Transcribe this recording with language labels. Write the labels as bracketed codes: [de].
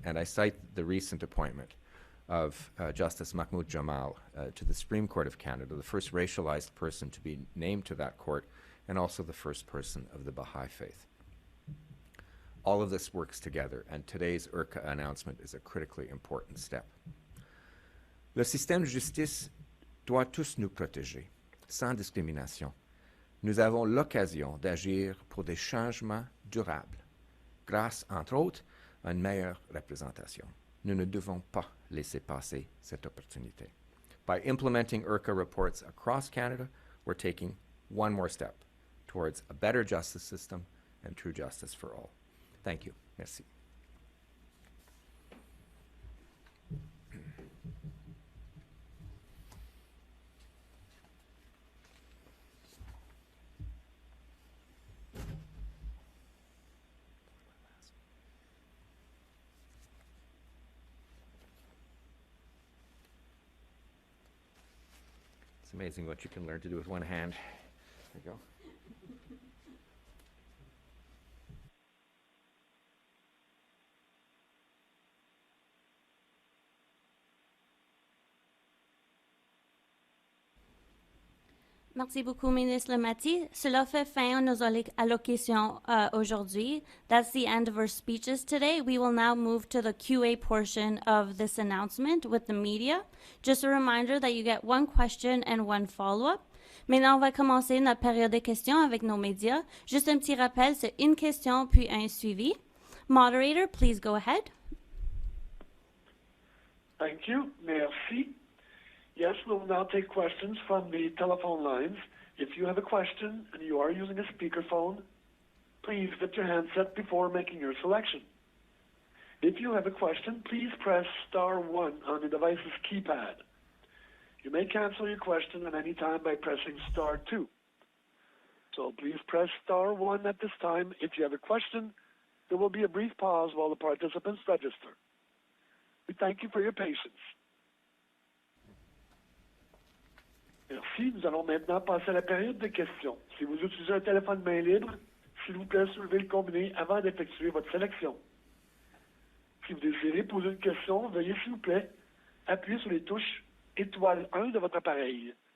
[en] And I cite the recent appointment of Justice Mahmoud Jamal to the Supreme Court of Canada, the first racialized person to be named to that court, and also the first person of the Baha'i faith. All of this works together, and today's IRCA announcement is a critically important step. [fr] Le système de justice doit tous nous protéger, sans discrimination. Nous avons l'occasion d'agir pour des changements durables, grâce, entre autres, à une meilleure représentation. Nous ne devons pas laisser passer cette opportunité. [en] By implementing IRCA reports across Canada, we're taking one more step towards a better justice system and true justice for all. Thank you. [fr] Merci. [en] It's amazing what you can learn to do with one hand. There you go. [fr] Merci beaucoup, Ministre Lametti. Cela fait fin à nos allocations aujourd'hui. [en] That's the end of our speeches today. We will now move to the QA portion of this announcement with the media. Just a reminder that you get one question and one follow-up. [fr] Maintenant, on va commencer notre période de questions avec nos médias. Juste un petit rappel, c'est une question puis un suivi. [en] Moderator, please go ahead. Thank you. [fr] Merci. [en] Yes, we'll now take questions from the telephone lines. If you have a question and you are using a speakerphone, please get your handset before making your selection. If you have a question, please press star 1 on the device's keypad. You may cancel your question at any time by pressing star 2. So please press star 1 at this time. If you have a question, there will be a brief pause while the participants register. We thank you for your patience. [fr] Merci. Nous allons maintenant passer à la période de questions. Si vous utilisez un téléphone main libre, s'il vous plaît, soulevez le combiné avant d'effectuer votre sélection. Si vous désirez poser une question, veuillez, s'il vous plaît, appuyer sur les touches étoile 1 de votre appareil.